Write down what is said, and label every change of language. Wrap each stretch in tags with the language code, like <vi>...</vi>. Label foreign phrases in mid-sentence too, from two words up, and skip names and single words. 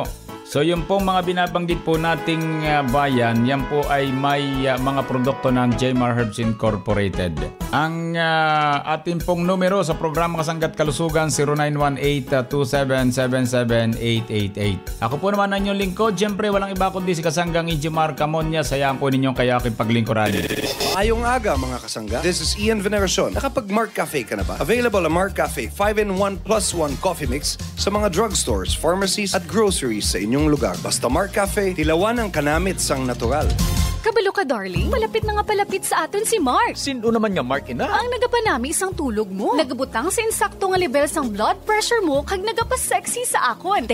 <tl>So yung pong mga binabanggit po nating bayan, yan po ay may mga produkto ng Jmar Herbs Incorporated. Ang ating pong numero sa programa Kasangga't Kalusugan, 0918-2777-888. Ako po naman ang inyong lingkod. Siyempre walang iba kundi si Kasanggang Ijimar Camonya. Sayang po ninyong kaya aking paglingkuran.</tl> <hil>Ayong aga mga kasangga.</hil> <en>This is Ian Veneracion.</en> <tl>Nakapag-Mark Cafe ka na ba? Available ang Mark Cafe 5-in-1+1</tl> <en>coffee mix</en> <tl>sa mga drugstores, pharmacies at groceries sa inyong inyong lugar.</tl> <hil>Basta Mark Cafe, tilawan ang kanamit sang natural. Kabalo ka, darling. Palapit na nga palapit sa aton si Mark. Sino naman nga Mark ina? Ang nagapanami isang tulog mo. Nagabutang sa insakto nga level sang</hil> <en>blood pressure</en> <hil>mo kag nagapasexy sa akon.</hil>